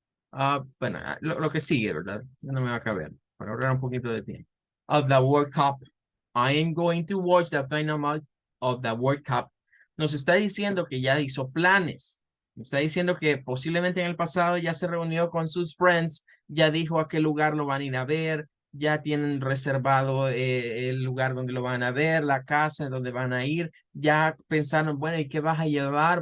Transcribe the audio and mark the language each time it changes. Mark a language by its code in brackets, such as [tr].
[es] Bueno, lo que sigue, ¿verdad? Ya no me va a caber, para ahorrar un poquito de tiempo. [en] Of the World Cup. I am going to watch the final match of the World Cup. [es] Nos está diciendo que ya hizo planes. Nos está diciendo que posiblemente en el pasado ya se reunió con sus friends, ya dijo a qué lugar lo van a ir a ver, ya tienen reservado el lugar donde lo van a ver, la casa donde van a ir, ya pensaron, bueno, ¿y qué vas a llevar?